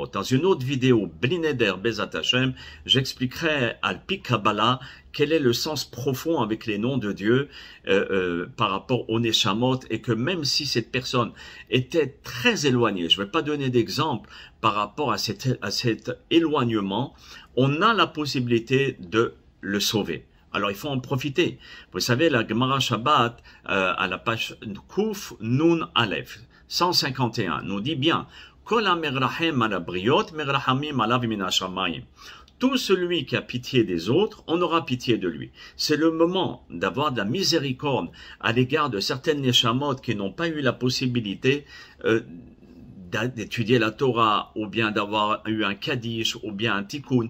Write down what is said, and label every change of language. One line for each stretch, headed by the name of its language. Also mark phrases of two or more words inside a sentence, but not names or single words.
French: Dans une autre vidéo,
Hebrew: בלי נדר בעזרת השם,
French: j'expliquerai
Hebrew: על פי קבלה
French: quel est le sens profond avec les noms de Dieu par rapport aux Neshamot, et que même si cette personne était très éloignée, je ne vais pas donner d'exemple par rapport à cet éloignement, on a la possibilité de le sauver. Alors il faut en profiter. Vous savez, la Gemara Shabbat, à la page
Hebrew: קוף נון אלף,
French: 151, nous dit bien
Hebrew: כל המרחם על הבריות מרחמים עליו מן השמים.
French: Tout celui qui a pitié des autres, on aura pitié de lui. C'est le moment d'avoir de la miséricorde à l'égard de certaines neshamot qui n'ont pas eu la possibilité d'étudier la Torah, ou bien d'avoir eu un Kaddish, ou bien un Tikkun.